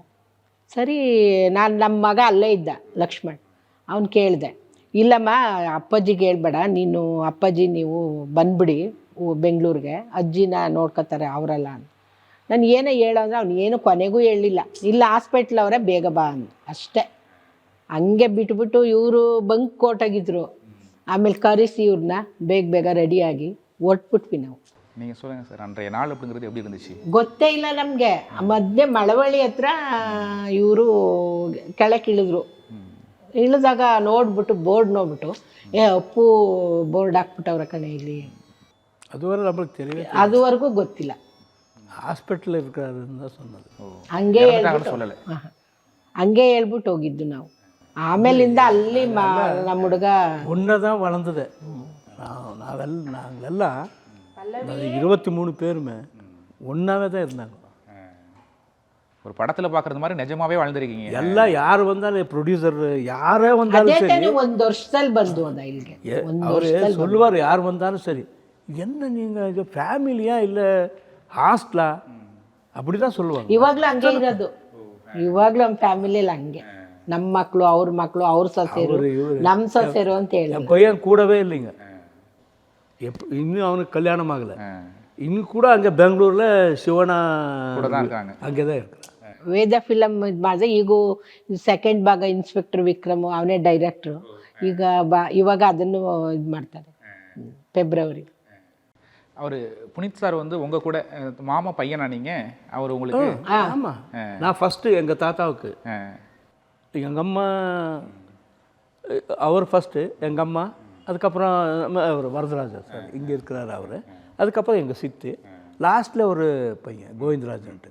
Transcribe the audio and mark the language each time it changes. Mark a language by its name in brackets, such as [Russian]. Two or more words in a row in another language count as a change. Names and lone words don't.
[Kannada] ಸರಿ, ನಾನು ನಮ್ಮ ಮಗ ಅಲ್ಲೇ ಇದ್ದ ಲಕ್ಷ್ಮಣ್, ಅವ್ನು ಕೇಳಿದೆ, ಇಲ್ಲಮ್ಮ ಅಪ್ಪಾಜಿಗೆ ಹೇಳ್ಬೇಡ ನೀನು, ಅಪ್ಪಾಜಿ ನೀವು ಬಂದ್ಬಿಡಿ ಬೆಂಗಳೂರಿಗೆ, ಅಜ್ಜಿನ ನೋಡ್ಕೊತಾರೆ ಅವರೆಲ್ಲ ಅಂತ. ನಾನು ಏನೋ ಹೇಳೋ ಅಂದರೆ ಅವ್ನು ಏನು ಕೊನೆಗೂ ಹೇಳಲಿಲ್ಲ. ಇಲ್ಲ ಹಾಸ್ಪಿಟ್ಲ್ ಅವರೇ ಬೇಗ ಬಾ ಅಂದ ಅಷ್ಟೇ. ಹಂಗೆ ಬಿಟ್ಬಿಟ್ಟು ಇವರು ಬಂಕ್ ಕೋಟಾಗಿದ್ರು. ಆಮೇಲೆ ಕರೆಸಿ ಇವ್ರನ್ನ ಬೇಗ ರೆಡಿಯಾಗಿ ಹೊಟ್ಬಿಟ್ವಿ ನಾವು. [Tamil] நீங்கள் சொல்லுங்கள் சார், அன்றைய நாள் அப்படிங்கிறது எப்படி இருந்துச்சு? [Kannada] ಗೊತ್ತೇ ಇಲ್ಲ ನಮಗೆ. ಮಧ್ಯೆ ಮಳವಳ್ಳಿ ಹತ್ರ ಇವರು ಕೆಳಕ್ಕೆ ಇಳಿದ್ರು. ಇಳಿದಾಗ ನೋಡ್ಬಿಟ್ಟು ಬೋರ್ಡ್ ನೋಡ್ಬಿಟ್ಟು ಅಪ್ಪು ಬೋರ್ಡ್ ಹಾಕ್ಬಿಟ್ಟವ್ರ ಕಣೆ ಇಲ್ಲಿ. [Tamil] அதுவரை நம்மளுக்கு தெரியவே [Kannada] அதுவரைಗೂ ಗೊತ್ತಿಲ್ಲ. [Tamil] ஹாஸ்பிட்டலில் இருக்கிறாருன்னு தான் சொன்னது. [Kannada] ಹಂಗೆ [Tamil] சொல்லலை. [Kannada] ಹಂಗೆ ಹೇಳ್ಬಿಟ್ಟು ಹೋಗಿದ್ದು ನಾವು. ಆಮೇಲಿಂದ ಅಲ್ಲಿ ನಮ್ಮ ಹುಡುಗ [Tamil] ஒன்றை தான் வளர்ந்தது. நாங்கெல்லாம் 23 பேருமே ஒன்றாவே தான் இருந்தாங்க. ஒரு படத்தில் பார்க்குறது மாதிரி நிஜமாவே வாழ்ந்துருக்கீங்க. எல்லாம் யார் வந்தாலும் ப்ரொடியூசர் யாரே வந்தாலும் சரி, [Kannada] ಒಂದು ವರ್ಷದಲ್ಲಿ ಬಂದು ಹೋದ ಇಲ್ಲಿಗೆ. [Tamil] அவர் சொல்லுவார், யார் வந்தாலும் சரி, என்ன நீங்கள் இது ஃபேமிலியா இல்லை ஹாஸ்டலா அப்படி தான் சொல்லுவாங்க. [Kannada] ಇವಾಗಲೂ ಹಂಗೆ ಇರೋದು. ಇವಾಗಲೂ ನಮ್ಮ ಫ್ಯಾಮಿಲಿಯಲ್ಲಿ ಹಂಗೆ, ನಮ್ಮ ಮಕ್ಕಳು ಅವ್ರ ಮಕ್ಕಳು ಅವ್ರ ಸೊಸೆರು ನಮ್ಮ ಸೊಸೆರು ಅಂತ ಹೇಳಿ. [Tamil] என் பையன் கூடவே இல்லைங்க. இன்னும் அவனுக்கு கல்யாணம் ஆகலை. இன்னும் கூட அங்கே பெங்களூரில் சிவனா அங்கே தான் இருக்கிறான். [Kannada] ವೇದ ಫಿಲಮ್ ಇದು ಮಾಡಿದೆ. ಈಗ ಸೆಕೆಂಡ್ ಭಾಗ ಇನ್ಸ್ಪೆಕ್ಟರ್ ವಿಕ್ರಮ್ ಅವನೇ ಡೈರೆಕ್ಟ್ರು. ಇವಾಗ ಅದನ್ನು ಇದು ಮಾಡ್ತಾರೆ ಫೆಬ್ರವರಿ. [Tamil] அவர் புனித் சார் வந்து உங்கள் கூட மாமா பையனா நீங்கள்? அவர் உங்களுக்கு? ஆமாம், நான் ஃபஸ்ட்டு எங்கள் தாத்தாவுக்கு, எங்கள் அம்மா அவர் ஃபஸ்ட்டு, எங்கள் அம்மா, அதுக்கப்புறம் அவர் வரதராஜன் சார் இங்கே இருக்கிறார் அவர், அதுக்கப்புறம் எங்கள் சித்து, லாஸ்ட்டில் ஒரு பையன் கோவிந்தராஜன்ட்டு.